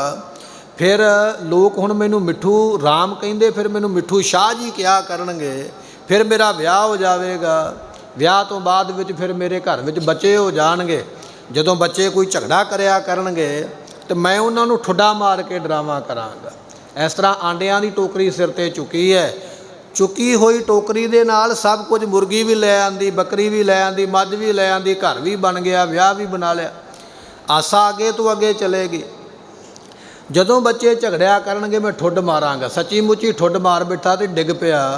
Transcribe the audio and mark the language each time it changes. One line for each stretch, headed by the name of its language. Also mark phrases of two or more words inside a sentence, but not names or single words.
Punjabi: ਫਿਰ ਲੋਕ ਹੁਣ ਮੈਨੂੰ ਮਿੱਠੂ ਰਾਮ ਕਹਿੰਦੇ, ਫਿਰ ਮੈਨੂੰ ਮਿੱਠੂ ਸ਼ਾਹ ਜੀ ਕਹਾ ਕਰਨਗੇ, ਫਿਰ ਮੇਰਾ ਵਿਆਹ ਹੋ ਜਾਏਗਾ। ਵਿਆਹ ਤੋ ਬਾਅਦ ਵਿੱਚ ਫਿਰ ਮੇਰੇ ਘਰ ਵਿੱਚ ਬੱਚੇ ਹੋ ਜਾਣਗੇ। ਜਦੋਂ ਬੱਚੇ ਕੋਈ ਝਗੜਾ ਕਰਿਆ ਕਰਨਗੇ ਤੋ ਮੈਂ ਉਨ੍ਹਾਂ ਨੂੰ ਠੁੱਡਾ ਮਾਰ ਕੇ ਡਰਾਵਾ ਕਰਾਂਗਾ। ਇਸ ਤਰ੍ਹਾਂ ਆਂਡਿਆਂ ਦੀ ਟੋਕਰੀ ਸਿਰ ਤੇ ਚੁੱਕੀ ਹੈ, ਚੁੱਕੀ ਹੋਈ ਟੋਕਰੀ ਦੇ ਨਾਲ ਸਭ ਕੁਝ, ਮੁਰਗੀ ਵੀ ਲੈ ਆਂਦੀ, ਬੱਕਰੀ ਵੀ ਲੈ ਆਂਦੀ, ਮੱਝ ਵੀ ਲੈ ਆਂਦੀ, ਘਰ ਵੀ ਬਣ ਗਿਆ, ਵਿਆਹ ਵੀ ਬਣਾ ਲਿਆ। ਆਸਾ ਅੱਗੇ ਤੋਂ ਅੱਗੇ ਚਲੇਗੀ। ਜਦੋਂ ਬੱਚੇ ਝਗੜਿਆ ਕਰਨਗੇ ਮੈਂ ਠੁੱਡ ਮਾਰਾਂਗਾ, ਸੱਚੀ ਮੁੱਚੀ ਠੁੱਡ ਮਾਰ ਬਿਠਾ ਤੇ ਡਿੱਗ ਪਿਆ।